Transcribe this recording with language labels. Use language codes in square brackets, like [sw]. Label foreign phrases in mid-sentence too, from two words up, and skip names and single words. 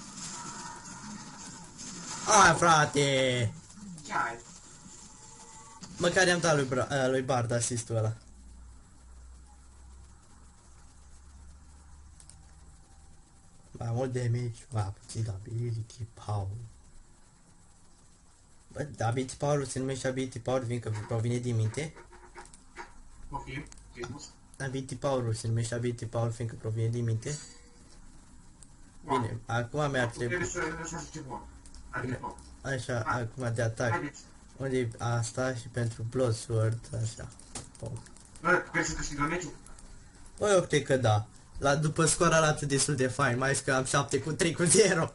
[ro] Hai, frate! Ce ai? Măcar i-am dat lui Bard asistul ăla. Mai mult damage, mai puțin [en] ability power. [ro] Bă, [en] ability power [ro] se numește [en] ability power, [ro] fiindcă provine din minte. Poftim, ce-ai spus? [en] Ability power [ro] se numește [en] ability power, [ro] fiindcă provine din minte. Bine, acum mi-ar trebui... Trebuie să lăsați ce vor. Adică tot. Așa, acum de atac. Haideți. Unde e asta și pentru Bloodsword, așa. Pom. Bă, crezi să câștigăm meciul? Bă, eu cred că da. După scor arată destul de fain, mai ales că am 7-3-0.